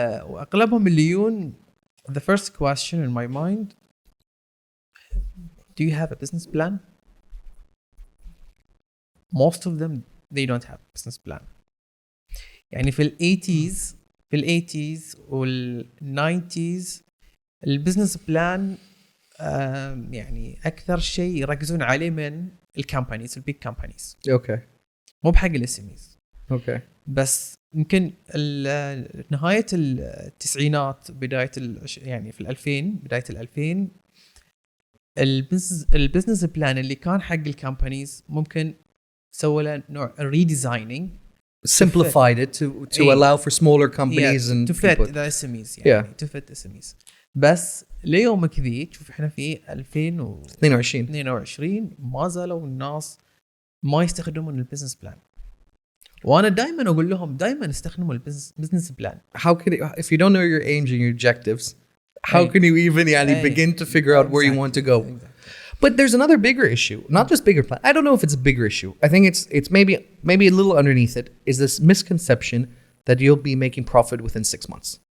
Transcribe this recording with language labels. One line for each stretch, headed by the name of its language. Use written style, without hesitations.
Arabic: واغلبهم اللي يجون,
English: the first question in my mind, do you have a business plan? Most of them they don't have a business plan.
Arabic: يعني في ال 80s وال 90s البزنس بلان يعني أكثر شيء يركزون عليه من الكامبانيز, البيج كامبانيز. اوكي. مو بحق الاسميز. اوكي. بس يمكن نهاية التسعينات بداية يعني في 2000 بداية 2000 البزنس بلان اللي كان حق الكامبانيز ممكن سووا له نوع ريديزايننج,
English: simplified it to allow for smaller companies and to fit people. the SMEs يعني to fit SMEs.
Arabic: بس ليومك ذي تشوف احنا في 2022 ما زالوا الناس ما يستخدمون البزنس بلان, وانا دائما اقول لهم دائما استخدموا البزنس بلان.
English: How can you, if you don't know your aims and your objectives, how can you even begin to figure out where you want to go? Exactly. But there's another bigger issue, not just bigger plan. I don't know if it's a bigger issue. I think it's maybe a little underneath it is this misconception that you'll be making profit within 6 months.